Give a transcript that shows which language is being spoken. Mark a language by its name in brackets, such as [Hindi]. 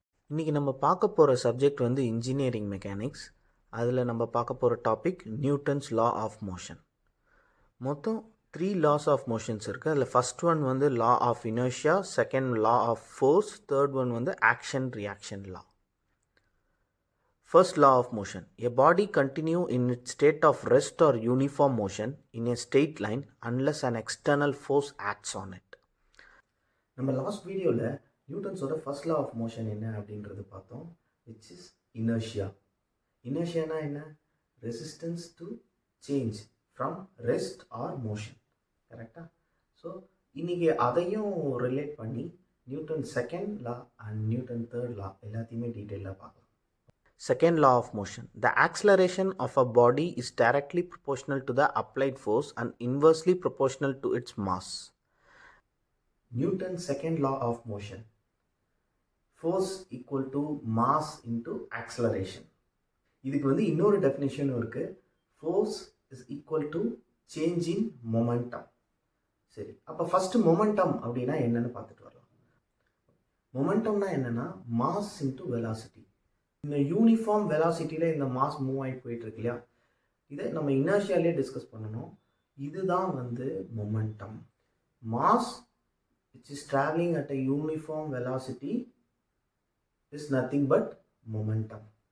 [Tamil] இன்றைக்கி நம்ம பார்க்க போகிற சப்ஜெக்ட் இன்ஜினியரிங் மெக்கானிக்ஸ். அதில் நம்ம பார்க்க போகிற topic Newton's law of motion. மொத்தம் [English] 3 laws of motions [Tamil] இருக்குது. அதில் [English] First one law of inertia, second law of force, third one action reaction law. First law of motion. A body continue in its state of rest or uniform motion in a straight line unless an external force acts on it. [Tamil] நம்ம last வீடியோவில் நியூட்டன்ஸோட first law of motion என்ன அப்படின்றது பார்த்தோம், [English] Which is inertia. [Tamil] இனர்ஷியானா என்ன? [English] Resistance to change from rest or motion. கரெக்டாக? [Tamil] So இன்றைக்கி அதையும் relate பண்ணி [English] Newton second law and Newton third law [Tamil] எல்லாத்தையுமே டீட்டெயிலாக பார்க்கலாம். [English] Second law of motion. The acceleration of a body is directly proportional to the applied force and inversely proportional to its mass. Newton's second law of motion. Force equal to mass into acceleration. [Tamil] இதுக்கு இன்னொரு டெஃபினிஷனும் இருக்குது. [English] Force is equal to change in momentum. [Tamil] சரி, அப்போ first momentum அப்படின்னா என்னன்னு பார்த்துட்டு வரலாம். மொமெண்டம்னா என்னென்னா [English] Mass into velocity. [Tamil] இந்த யூனிஃபார்ம் வெலாசிட்டியில் இந்த மாஸ் மூவ் ஆகி போயிட்டுருக்கு இல்லையா, இதை நம்ம இனர்ஷியாலே டிஸ்கஸ் பண்ணணும். இதுதான் [English] Momentum. Mass which is travelling at a uniform velocity is nothing but momentum.